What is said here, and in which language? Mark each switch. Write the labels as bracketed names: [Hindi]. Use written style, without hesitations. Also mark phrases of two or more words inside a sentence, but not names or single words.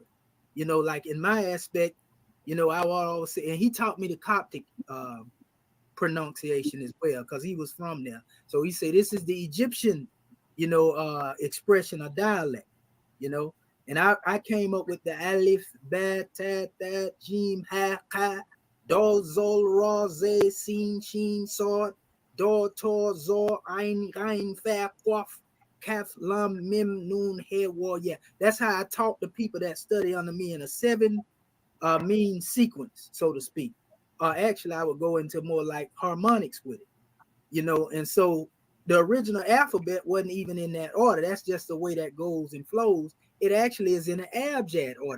[English] You know, like in my aspect, you know, I will always say, and he taught me the Coptic pronunciation as well, because he was from there. So he said, this is the Egyptian, you know, expression or dialect, you know. And I came up with the Alif, [Arabic] باء، تاء، ثاء، جيم، حاء، خاء، دال، ذال، راء, زاي، سين، شين، صاد، ضاد، طاء، ظاء، عين، غين، فاء، قاف، كاف، لام, ميم، نون، هاء، واو. [English] Yeah, that's how I taught the people that study under me in a 7 mean sequence, so to speak. Actually, I would go into more like harmonics with it, you know. And so the original alphabet wasn't even in that order. That's just the way that goes and flows. It actually is in an abjad order.